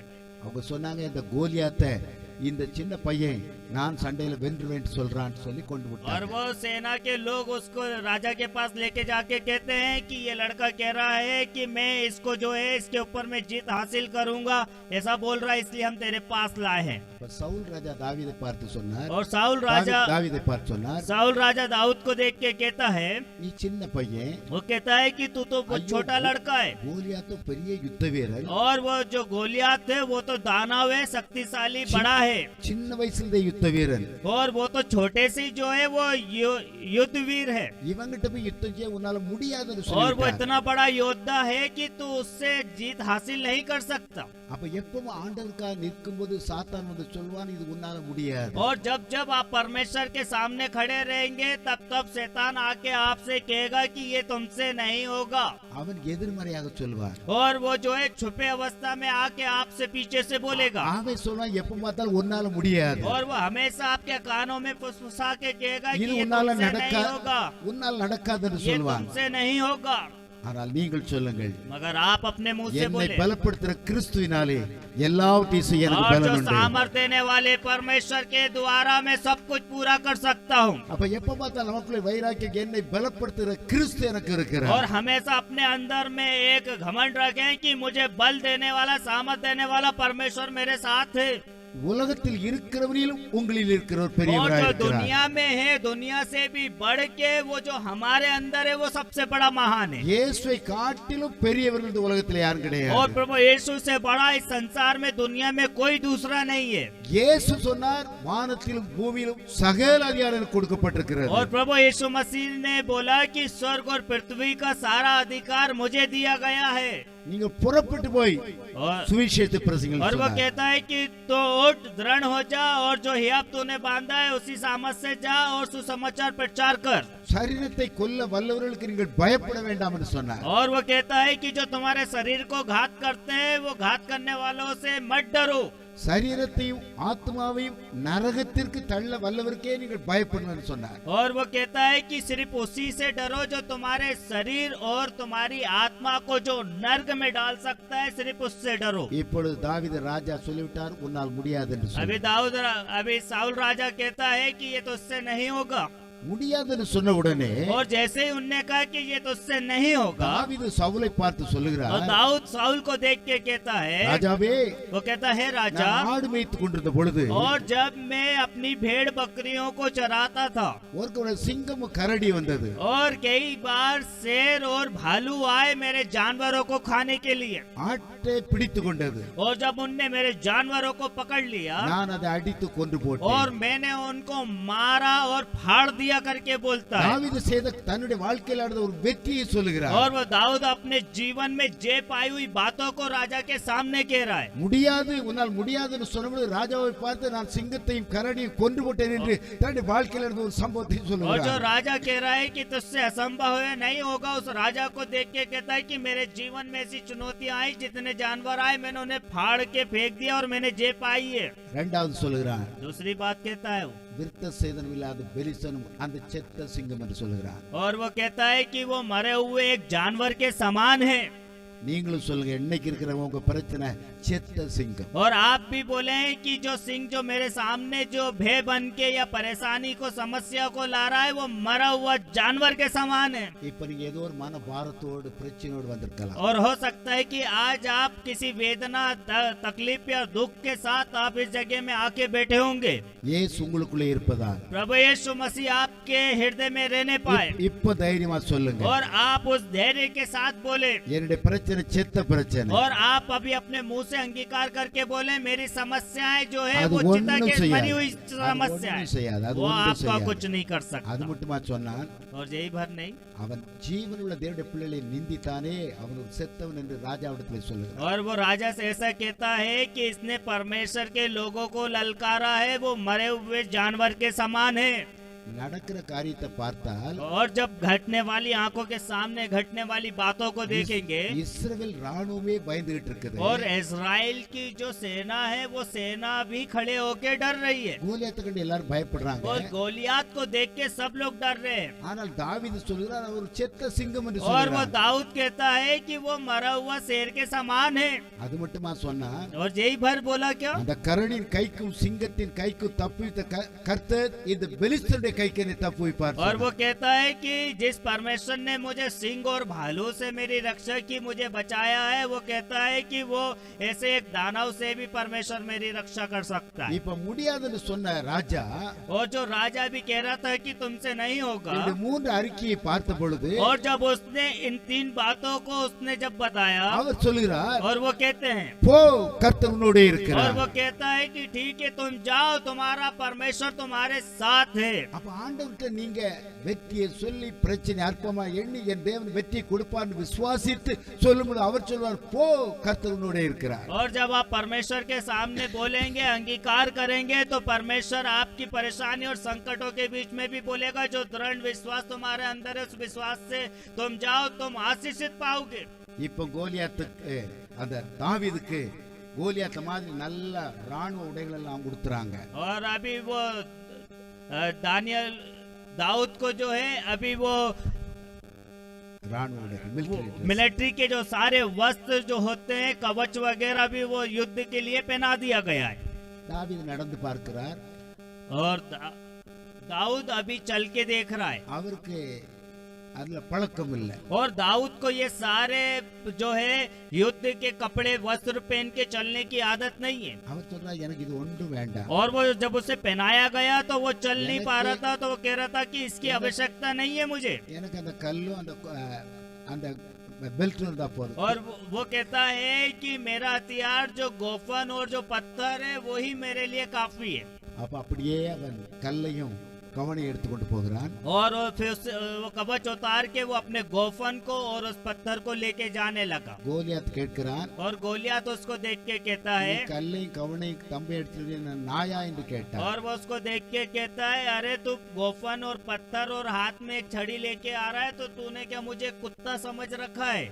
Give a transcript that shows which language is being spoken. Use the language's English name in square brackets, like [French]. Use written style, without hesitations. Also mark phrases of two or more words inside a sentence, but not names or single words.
[Tamil] அவங்க சொன்னாங்க, இந்த கோலியாத்தை இந்த சின்ன பையன் நான் சண்டையில வென்றுவேன் சொல்றான்னு சொல்லி கொண்டு [Hindi] और [Tamil] விட்டாங்க. [Hindi] वो सेना के लोग उसको राजा के पास लेके जाके कहते हैं कि ये लड़का कह रहा है कि मैं इसको जो है इसके ऊपर में जीत हासिल करूंगा, ऐसा बोल रहा है, इसलिए हम तेरे पास लाए हैं। [Tamil] இப்ப சவுல் ராஜா தாவீதை பார்த்து சொன்னார், [Hindi] और साउल राजा [Tamil] தாவீதை பார்த்து சொன்னார், [Hindi] साउल राजा दाऊद को देख के कहता है, [Tamil] நீ சின்ன பையன், [Hindi] वो कहता है कि तू तो बहुत अयो, छोटा लड़का है, [Tamil] கோலியாத் பெரிய யுத்த வீரன், [Hindi] और वो जो गोलियात है वो तो दानव है, शक्तिशाली बड़ा है, [Tamil] சின்ன வயசுல யுத்த வீரன், [Hindi] और वो तो छोटे से ही जो है वो युद्धवीर है, [Tamil] இவங்கிட்ட போய் யுத்தம் செய்ய உன்னால முடியாதுன்னு [Hindi] और वो [Tamil] சொல்லிட்டார். [Hindi] इतना बड़ा योद्धा है कि तू उससे जीत हासिल नहीं कर सकता। [Tamil] அப்ப எப்பவும் ஆண்டவருக்காக நிற்கும்போது சாத்தான் வந்து சொல்வான், இது உன்னால முடியாது. [Hindi] और जब जब आप परमेश्वर के सामने खड़े रहेंगे तब तब शैतान आके आपसे कहेगा कि ये तुमसे नहीं होगा, [Tamil] அவன் எதிர்மறையாக சொல்வான். [Hindi] और वो जो है छुपे अवस्था में आके आपसे पीछे से बोलेगा, [Tamil] அவன் சொல்வான், எப்ப பார்த்தாலும் உன்னால முடியாது, [Hindi] और वो हमेशा आपके कानों में फुसफुसा के कहेगा कि [Tamil] இது [Hindi] ये [Tamil] உன்னால [Hindi] तुमसे नहीं होगा, [Tamil] உன்னால் நடக்காதுன்னு [Hindi] ये [Tamil] சொல்வான். [Hindi] तुमसे नहीं होगा। [Tamil] ஆனால் நீங்கள் சொல்லுங்கள், [Hindi] मगर आप अपने मुंह से [Tamil] என்னை [Hindi] बोले, [Tamil] பலப்படுத்துற கிறிஸ்துவினாலே எல்லாவற்றையும் செய்ய எனக்கு [Hindi] और जो [Tamil] பலன் உண்டு. [Hindi] सामर्थ देने वाले परमेश्वर के द्वारा मैं सब कुछ पूरा कर सकता हूँ। [Tamil] அப்ப எப்ப பார்த்தாலும் நமக்குள்ள வைராக்கியம், என்னை பலப்படுத்துற கிறிஸ்து எனக்கு இருக்கிறார். [Hindi] और हमेशा अपने अंदर में एक घमंड रखें कि मुझे बल देने वाला, सामर्थ देने वाला परमेश्वर मेरे साथ है। [Tamil] உலகத்தில் இருக்கிறவரிலும் உங்களில் இருக்கிற ஒரு [Hindi] और [Tamil] பெரியவராய் [Hindi] जो [Tamil] இருக்கிறார். [Hindi] दुनिया में है, दुनिया से भी बढ़ के वो जो हमारे अंदर है वो सबसे बड़ा महान है। [Tamil] இயேசுவை காட்டிலும் பெரியவர்கள் இந்த உலகத்தில் யாரும் [Hindi] और [Tamil] கிடையாது. [Hindi] प्रभु यीशु से बड़ा इस संसार में, दुनिया में कोई दूसरा नहीं है। [Tamil] இயேசு சொன்னார், வானத்திலும் பூமியிலும் சகல அதிகாரம் எனக்கு கொடுக்கப்பட்டிருக்கிறது. [Hindi] और प्रभु यीशु मसीह ने बोला कि स्वर्ग और पृथ्वी का सारा अधिकार मुझे दिया गया है। [Tamil] நீங்க புறப்பட்டு போய் [Hindi] और [Tamil] சுவிசேஷத்தை [Hindi] और [Tamil] பிரசங்கிங்கள் [Hindi] वो [Tamil] சொன்னார். [Hindi] कहता है कि तो उठ, दृढ़ हो जा, और जो हियाब तूने बांधा है उसी सामर्थ से जा और सुसमाचार प्रचार कर। [Tamil] சரீரத்தை கொல்ல வல்லவர்களுக்கு நீங்கள் பயப்பட வேண்டாம் என்று சொன்னார். [Hindi] और वो कहता है कि जो तुम्हारे शरीर को घात करते हैं वो घात करने वालों से मत डरो। [Tamil] சரீரத்தையும் ஆத்மாவையும் நரகத்திற்கு தள்ள வல்லவருக்கே நீங்கள் பயப்படணும் என்று சொன்னார். [Hindi] और वो कहता है कि सिर्फ उसी से डरो जो तुम्हारे शरीर और तुम्हारी आत्मा को जो नर्क में डाल सकता है, सिर्फ उससे डरो। [Tamil] இப்பொழுது தாவீது ராஜா சொல்லிவிட்டார், உன்னால் முடியாது என்று சொன்னார். [Hindi] अभी साउल राजा कहता है कि ये तो उससे नहीं होगा। [Tamil] முடியாதுன்னு சொன்ன உடனே [Hindi] और जैसे ही उनने कहा कि ये तो उससे नहीं होगा, [Tamil] தாவீது சவுலை பார்த்து [Hindi] और [Tamil] சொல்லுகிறார், [Hindi] दाऊद साउल को देख के कहता है, [Tamil] ராஜாவே, [Hindi] वो कहता है राजा, [Tamil] நான் ஆடு மேய்த்துக் கொண்டிருந்த பொழுது [Hindi] और जब मैं अपनी भेड़ बकरियों को चराता था, [Tamil] ஒரு சிங்கம் கரடி வந்தது. [Hindi] और कई बार शेर और भालू आए मेरे जानवरों को खाने के लिए, [Tamil] ஆட்டை பிடித்து கொண்டது. [Hindi] और जब उनने मेरे जानवरों को पकड़ लिया [Tamil] நான் அதை அடித்து கொன்று [Hindi] और [Tamil] போட்டேன். [Hindi] मैंने उनको मारा और फाड़ दिया करके बोलता है। [Tamil] தாவீது செய்த தன்னுடைய வாழ்க்கையில் நடந்த ஒரு வெற்றியை சொல்லுகிறார். [Hindi] और वो दाऊद अपने जीवन में जे पाई हुई बातों को राजा के सामने कह रहा है। [Tamil] முடியாது, உன்னால் முடியாதுன்னு சொன்னபோது ராஜாவை பார்த்து, நான் சிங்கத்தையும் கரடியும் கொன்று போட்டேன் என்று தன்னுடைய வாழ்க்கையில் நடந்த ஒரு சம்பவத்தை [Hindi] और जो [Tamil] சொல்லுகிறார். [Hindi] राजा कह रहा है कि तुझसे असंभव है, नहीं होगा, उस राजा को देख के कहता है कि मेरे जीवन में ऐसी चुनौतियां आई, जितने जानवर आए मैंने उन्हें फाड़ के फेंक दिया और मैंने जे पाई है। [Tamil] இரண்டாவது சொல்லுகிறார், [Hindi] दूसरी बात कहता है वो, [Tamil] விருத்த சேதனம் இல்லாத பெலிஸ்தனும் அந்த செத்த சிங்கம் என்று சொல்லுகிறார். [Hindi] और वो कहता है कि वो मरे हुए एक जानवर के समान है। [Tamil] நீங்களும் சொல்லுங்க, இன்னைக்கு இருக்கிற உங்க பிரச்சனை செத்த சிங்கம். [Hindi] और आप भी बोले हैं कि जो सिंह जो मेरे सामने जो भय बन के या परेशानी को, समस्या को ला रहा है, वो मरा हुआ जानवर के समान है। [Tamil] இப்ப நீங்க ஏதோ ஒரு மன பாரத்தோடு பிரச்சனையோடு வந்திருக்கலாம். [Hindi] और हो सकता है कि आज आप किसी वेदना, तकलीफ या दुख के साथ आप इस जगह में आके बैठे होंगे। [Tamil] இயேசு உங்களுக்குள்ளே இருப்பதால் [Hindi] प्रभु यीशु मसीह आपके हृदय में रहने पाए, [Tamil] இப்ப தைரியமா சொல்லுங்க, [Hindi] और आप उस धैर्य के साथ बोले, [Tamil] என்னுடைய பிரச்சனை செத்த பிரச்சனை. [Hindi] और आप अभी अपने मुंह से अंगीकार करके बोले, मेरी समस्याएं जो है [Tamil] அது [Hindi] वो चिता [Tamil] ஒண்ணும் [Hindi] के मरी हुई [Tamil] செய்யாது. [Hindi] समस्या [Tamil] அது ஒண்ணும் செய்யாது. [Hindi] है, [Tamil] அது [Hindi] वो [Tamil] ஒண்ணும் [Hindi] आपका [Tamil] செய்யாது. [Hindi] कुछ नहीं कर [Tamil] அது [Hindi] सकता। [Tamil] மட்டுமா சொன்னான், [Hindi] और यही भर नहीं, [Tamil] அவன் ஜீவனுள்ள தேவனுடைய பிள்ளைகளை நிந்தித்தானே, அவன் ஒரு செத்தவன் என்று ராஜாவிடத்தில் சொல்லுகிறான். [Hindi] और वो राजा से ऐसा कहता है कि इसने परमेश्वर के लोगों को ललकारा है, वो मरे हुए जानवर के समान है। [Tamil] நடக்கிற காரியத்தை பார்த்தால் [Hindi] और जब घटने वाली, आंखों के सामने घटने वाली बातों को देखेंगे, [Tamil] இஸ்ரவேல் ராணுவமே பயந்துகிட்டு இருக்குது. [Hindi] और इजराइल की जो सेना है वो सेना भी खड़े होके डर रही है, [Tamil] கோலியாத்தை கண்டு எல்லாரும் பயப்படுறாங்க. [Hindi] और गोलियात को देख के सब लोग डर रहे हैं। [Tamil] ஆனால் தாவீது சொல்கிறார், அவர் ஒரு செத்த சிங்கம் என்று [Hindi] और वो [Tamil] சொல்கிறார். [Hindi] दाऊद कहता है कि वो मरा हुआ शेर के समान है। [Tamil] அது மட்டுமா சொன்னா, [Hindi] और यही भर बोला क्या, [Tamil] அந்த கரடியின் கைக்கும் சிங்கத்தின் கைக்கும் தப்பித்த கர்த்தர் இந்த பெலிஸ்தருடைய கை கனித்தா போய் பார் [Hindi] और वो कहता है कि जिस परमेश्वर ने मुझे सिंह और भालू से मेरी रक्षा की, मुझे बचाया है, वो कहता है कि वो ऐसे एक दानव से भी परमेश्वर मेरी रक्षा कर सकता है। [Tamil] இப்ப முடியாதுன்னு சொன்ன ராஜா [Hindi] और जो राजा भी कह रहा था कि तुमसे नहीं होगा, [Tamil] இந்த மூன்று அறிக்கையை பார்த்த பொழுது [Hindi] और जब उसने इन 3 बातों को उसने जब बताया, [Tamil] அவர் சொல்கிறார் [Hindi] और वो कहते हैं, [Tamil] போ கர்த்தர் உன்னோடு [Hindi] और [Tamil] இருக்கிறார். [Hindi] वो कहता है कि ठीक है तुम जाओ, तुम्हारा परमेश्वर तुम्हारे साथ है। [Tamil] அப்ப ஆண்டவர்கிட்ட நீங்க வெற்றியை சொல்லி பிரச்சனை அற்பமா எண்ணி என் தேவன் வெற்றி கொடுப்பார்னு விசுவாசித்து சொல்லும்போது அவர் சொல்வார் போ கர்த்தர் உன்னோடு இருக்கிறார். [Hindi] और जब आप परमेश्वर के सामने बोलेंगे, अंगीकार करेंगे, तो परमेश्वर आपकी परेशानी और संकटों के बीच में भी बोलेगा। जो दृढ़ विश्वास तुम्हारे अंदर है, उस विश्वास से तुम जाओ, तुम आशीषित पाओगे। [Tamil] இப்ப கோலியாத்துக்கு அந்த தாவீதுக்கு கோலியாத்த மாதிரி நல்ல ராணுவ உடைகள் எல்லாம் கொடுத்துறாங்க. [Hindi] और अभी वो दानियल दाऊद को जो है अभी वो [Tamil] ராணுவ உடைகள் military [Hindi] मिलिट्री के जो सारे वस्त्र जो होते हैं, कवच वगैरह भी वो युद्ध के लिए पहना दिया गया है। [Tamil] தாவீது நடந்து பார்க்கிறார். [Hindi] और दाऊद अभी चल के देख रहा है, [Tamil] அவருக்கு அதுல பழக்கம் இல்ல. [Hindi] और दाऊद को ये सारे जो है युद्ध के कपड़े वस्त्र पहन के चलने की आदत नहीं है। [Tamil] அவர் சொல்றார் எனக்கு இது ஒன்றும் வேண்டாம். [Hindi] और वो जब उसे पहनाया गया तो वो चल नहीं पा रहा था, तो वो कह रहा था कि इसकी आवश्यकता नहीं है मुझे। [Tamil] எனக்கு அந்த கல்லும் அந்த பெல்ட் இருந்தா போதும். [Hindi] और वो कहता है कि मेरा हथियार जो गोफन और जो पत्थर है वही मेरे लिए काफी है। [Tamil] அப்ப அப்படியே அவன் கல்லையும் கவனை எடுத்துக்கொண்டு போகிறான். [Hindi] और फिर वो कवच उतार के वो अपने गोफन को और उस पत्थर को लेके जाने लगा। [Tamil] கோலியாத் கேட்கிறான், [Hindi] और गोलियत उसको देख के कहता [Tamil] நீ [Hindi] है, [Tamil] கல்லையும் கவனையும் தம்பி எடுத்துட்டு நாயா என்று கேட்டான். [Hindi] और वो उसको देख के कहता है, अरे तू गोफन और पत्थर और हाथ में एक छड़ी लेके आ रहा है, तो तूने क्या मुझे कुत्ता समझ रखा है?